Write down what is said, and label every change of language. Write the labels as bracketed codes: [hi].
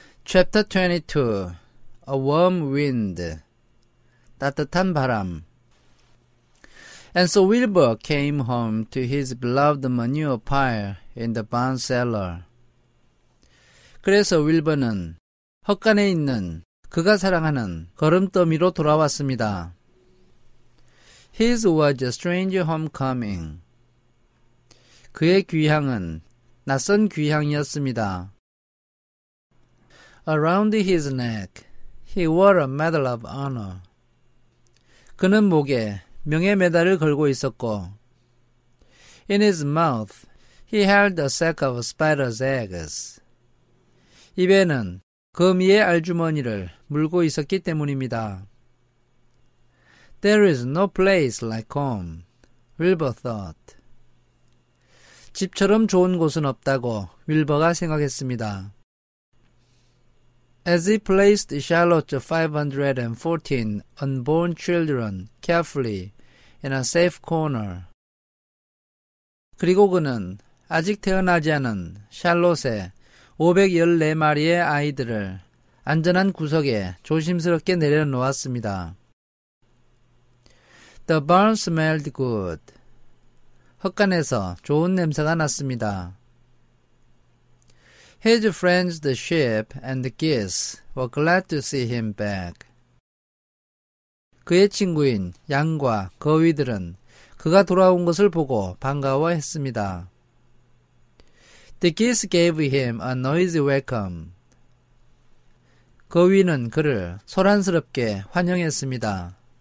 [en] Chapter 22 A warm wind [ko] 따뜻한 바람 [en] And so Wilbur came home to his beloved manure pile in the barn cellar. [ko] 그래서 윌버는 헛간에 있는 그가 사랑하는 거름더미로 돌아왔습니다. [en] His was a strange homecoming. [ko] 그의 귀향은 낯선 귀향이었습니다. [en] Around his neck, he wore a medal of honor. [ko] 그는 목에 명예 메달을 걸고 있었고, [en] in his mouth, he held a sack of spider's eggs. [ko] 입에는 거미의 알주머니를 물고 있었기 때문입니다. [en] There is no place like home, Wilbur thought. [ko] 집처럼 좋은 곳은 없다고 윌버가 생각했습니다. [en] As he placed Charlotte's 514 unborn children carefully in a safe corner. [ko] 그리고 그는 아직 태어나지 않은 샬롯의 514마리의 아이들을 안전한 구석에 조심스럽게 내려놓았습니다. [en] The barn smelled good. [ko] 헛간에서 좋은 냄새가 났습니다. [en] His friends the sheep and the geese were glad to see him back. [ko] 그의 친구인 양과 거위들은 그가 돌아온 것을 보고 반가워했습니다. [en] The geese gave him a noisy welcome. [ko] 거위는 그를 소란스럽게 환영했습니다.